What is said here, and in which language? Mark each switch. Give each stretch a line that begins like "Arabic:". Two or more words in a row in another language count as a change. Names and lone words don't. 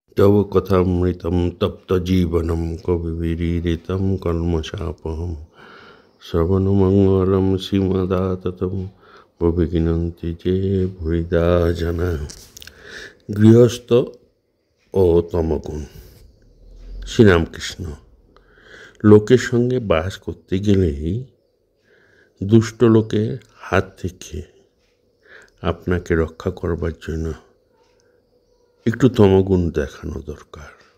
Sanskrit: तव कथामृतं तप्तजीवनं कविभिरीडितं कल्मषापहं श्रवणमङ्गलं श्रीमदाततं भुवि যে ভুরিদা জানা।
Bangla: গৃহস্থ ও তমগুণ। শ্রীরামকৃষ্ণ। লোকের সঙ্গে বাস করতে গেলেই দুষ্ট লোকের হাত থেকে আপনাকে রক্ষা করবার জন্য একটু তমগুণ দেখানো দরকার।